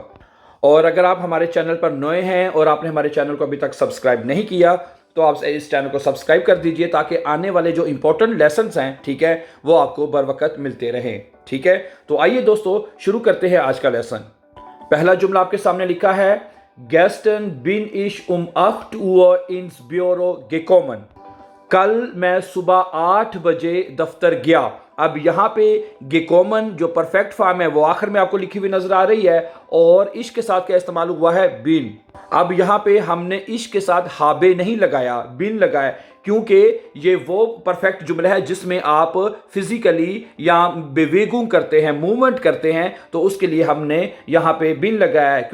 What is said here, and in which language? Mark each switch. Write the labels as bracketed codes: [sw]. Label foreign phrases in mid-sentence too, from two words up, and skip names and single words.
[hi] और अगर आप हमारे चैनल पर नए हैं और आपने हमारे चैनल को अभी तक सब्सक्राइब नहीं किया तो आप इस चैनल को सब्सक्राइब कर दीजिए ताकि आने वाले जो [en] important lessons [hi] हैं, ठीक है, वो आपको बर वक्त मिलते रहें, ठीक है। तो आइए दोस्तों, शुरू करते हैं आज का लेसन। पहला जुमला आपके सामने लिखा है, [de] Gestern bin ich 8 Uhr ins Büro gekommen। [hi] कल मैं सुबह 8 बजे दफ्तर गया। अब यहाँ पे गेकोमन जो [en] perfect form [hi] है वो आखिर में आपको लिखी हुई नजर आ रही है और इश के साथ क्या इस्तेमाल हुआ है? बिन। अब यहाँ पे हमने इश के साथ हाबे नहीं लगाया, बिन लगाया, क्योंकि ये वो परफेक्ट जुमला है जिसमें आप फिजिकली या बेवेगुम करते हैं, मूवमेंट करते हैं, तो उसके लिए हमने यहाँ पे बिन लगाया है।